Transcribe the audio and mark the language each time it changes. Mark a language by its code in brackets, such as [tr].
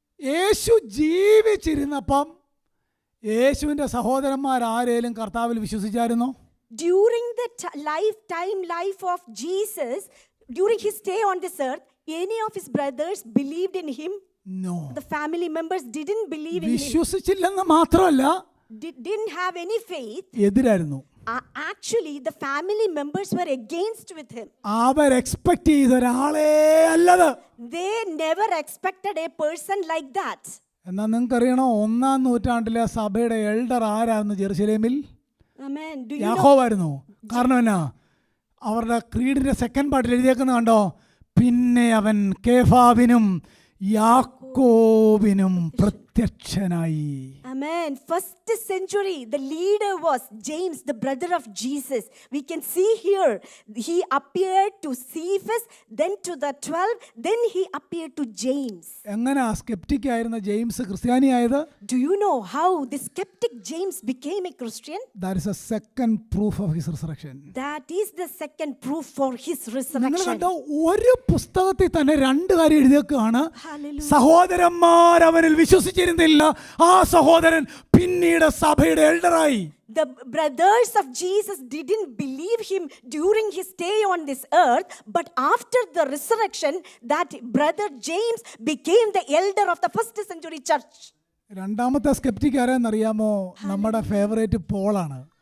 [ml] യേശു ജീവിച്ചിരുന്നപ്പം യേശുവിൻ്റെ സഹോദരന്മാർ ആരേലും കർത്താവിൽ വിശ്വസിച്ചായിരുന്നോ? [en] During the life of Jesus, during his stay on this earth, any of his brothers believed in him? No. The family members didn't believe in him. [ml] വിശ്വസിച്ചില്ലെന്ന് മാത്രമല്ല, [en] Didn't have any faith. [ml] എതിരായിരുന്നു. [en] Actually, the family members were against with him. [ml] Our expect ചെയ്ത ഒരാളേ അല്ലത്. [en] They never expected a person like that. [ml] എന്നാൽ നിങ്ങൾക്കറിയണോ, ഒന്നാം നൂറ്റാണ്ടിലെ സഭയുടെ elder ആരായിരുന്നു ജെറുസലേമിൽ? [en] Amen. Do you know? [ml] യാക്കോബായിരുന്നു. കാരണം എന്നാ? അവരുടെ ക്രീഡിന്റെ സെക്കൻഡ് പാർട്ടിൽ എഴുതിയേക്കുന്ന കണ്ടോ, പിന്നെ അവൻ കേഫാവിനും യാക്കോബിനും പ്രത്യക്ഷനായി. [en] Amen. First century, the leader was James, the brother of Jesus. We can see here, he appeared to Cephas, then to the 12, then he appeared to James. [ml] എങ്ങനെയാ sceptic ആയിരുന്ന James ക്രിസ്ത്യാനിയായത്? [en] Do you know how the skeptic James became a Christian? That is a second proof of his resurrection. That is the second proof for his [ml] നിങ്ങൾ [en] resurrection. [ml] കണ്ടോ, ഒരു പുസ്തകത്തിൽ തന്നെ രണ്ട് കാര്യം എഴുതിയേക്കാണ്. [en] Hallelujah. [ml] സഹോദരന്മാർ അവനിൽ വിശ്വസിച്ചിരുന്നില്ല, ആ സഹോദരൻ പിന്നീട് സഭയുടെ എൽഡറായി. [en] The brothers of Jesus didn't believe him during his stay on this earth, but after the resurrection, that brother James became the elder of the first century church. [ml] രണ്ടാമത്തെ സ്കെപ്റ്റിക് ആരാന്നറിയാമോ? നമ്മുടെ ഫേവറേറ്റ് പോളാണ്.